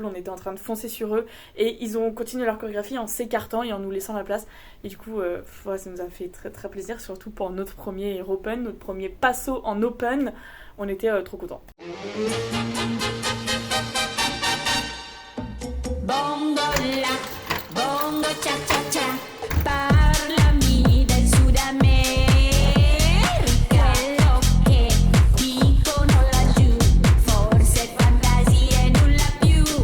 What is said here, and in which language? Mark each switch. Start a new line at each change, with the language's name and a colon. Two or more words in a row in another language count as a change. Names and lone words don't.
French: On était en train de foncer sur eux et ils ont continué leur chorégraphie en s'écartant et en nous laissant la place. Et du coup, ça nous a fait très plaisir, surtout pour notre premier Open, notre premier passo en Open. On était trop contents.
Italian: Bongola, bongo cha cha cha, parlami del Sud America. Quello che dicono laggiù, forse fantasia e nulla più.